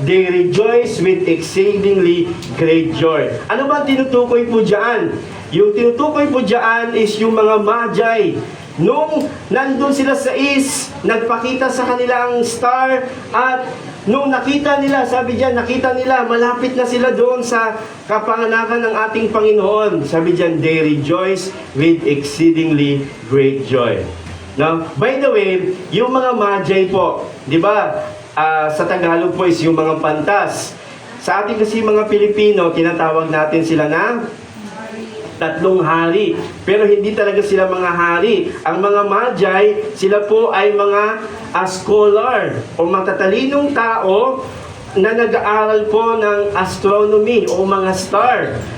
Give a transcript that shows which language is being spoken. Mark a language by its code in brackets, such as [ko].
[en] They rejoice with exceedingly great joy. [tl] Ano ba ang tinutukoy po dyan? Yung tinutukoy po dyan is yung mga magi. Nung nandun sila sa east, nagpakita sa kanila ang star at nung nakita nila, sabi diyan, nakita nila, malapit na sila doon sa kapanganakan ng ating Panginoon. Sabi diyan, [en] they rejoice with exceedingly great joy. [tl] Now, by the way, yung mga magi po, di ba, sa Tagalog po is yung mga pantas. Sa ating kasi mga Pilipino, tinatawag natin sila na tatlong hari. Pero hindi talaga sila mga hari. Ang mga magi, sila po ay mga scholar o matatalinong tao na nag-aaral po ng astronomy o mga star.